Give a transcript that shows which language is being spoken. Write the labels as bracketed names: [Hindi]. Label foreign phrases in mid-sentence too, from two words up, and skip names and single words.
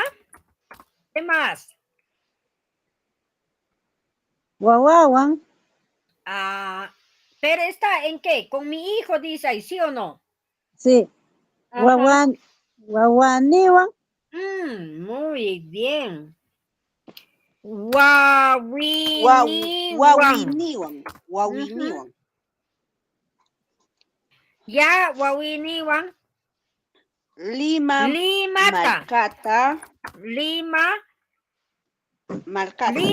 [Spanish] ¿Qué más? [Quechua] Guaguaguan. [Spanish] Pero está en qué? Con mi hijo, dice ahí, ¿sí o no? Sí. Ajá. [Quechua] Guaguaniwan. [Spanish] Muy bien. [Quechua] Wawiniwan. Wawiniwan. Ujú. Wawiniwan. Ya, wawiniwan. Lima. Limata. Malcata. Lima. Malcata.